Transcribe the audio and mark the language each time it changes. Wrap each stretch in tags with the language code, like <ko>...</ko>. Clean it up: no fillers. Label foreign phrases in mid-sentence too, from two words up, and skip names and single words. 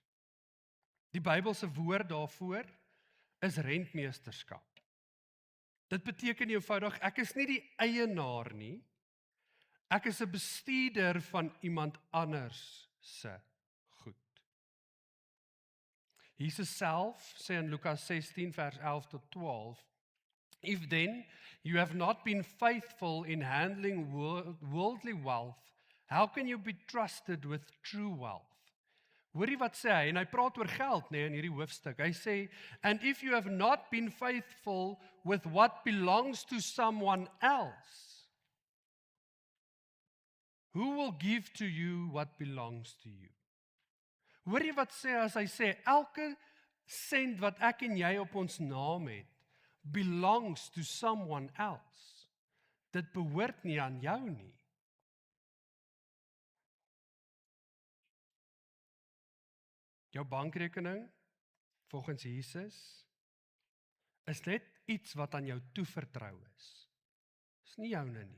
<af>Die Bybelse woord daarvoor is rentmeesterskap. Dit beteken eenvoudig, ek is nie die eienaar nie, ek is 'n bestuurder van iemand anders se goed. Jesus self sê in Lukas 16 vers 11 tot 12,</af> <en>If then you have not been faithful in handling worldly wealth, how can you be trusted with true wealth?</en> <af>Hoorie wat sê hy, en hy praat oor geld in hierdie hoofstuk. Hy sê,</af> <en>and if you have not been faithful with what belongs to someone else, who will give to you what belongs to you?</en> <af>Hoorie wat sê as hy sê, elke sent wat ek en jy op ons naam het,</af> <en>belongs to someone else.</en> <af>Dit behoort nie aan jou nie. Jou bankrekening, volgens Jesus, is net iets wat aan jou toevertrou is. Dis nie joune nie.</af>